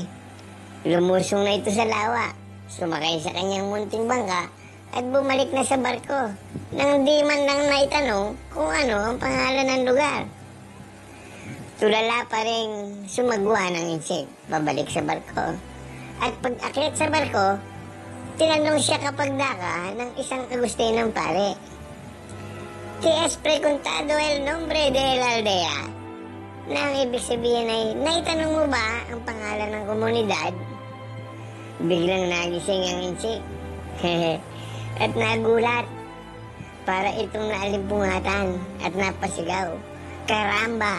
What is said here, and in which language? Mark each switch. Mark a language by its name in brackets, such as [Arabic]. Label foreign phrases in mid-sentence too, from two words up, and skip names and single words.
[Filipino] Lumusong na ito sa lawa, sumakay sa kanyang munting bangka at bumalik na sa barko nang di man lang naitanong kung ano ang pangalan ng lugar. Tulala pa rin sumagwa ng insik pabalik sa barko. At pag-akit sa barko, tinanong siya kapag daka ng isang Agustinong pare. [Spanish] "Si es preguntado el nombre de la aldea." [Filipino] Na ang ibig sabihin ay, naitanong mo ba ang pangalan ng komunidad? Biglang nagising ang insik. At nagulat. Para itong naalimpungatan at napasigaw, "Karamba!"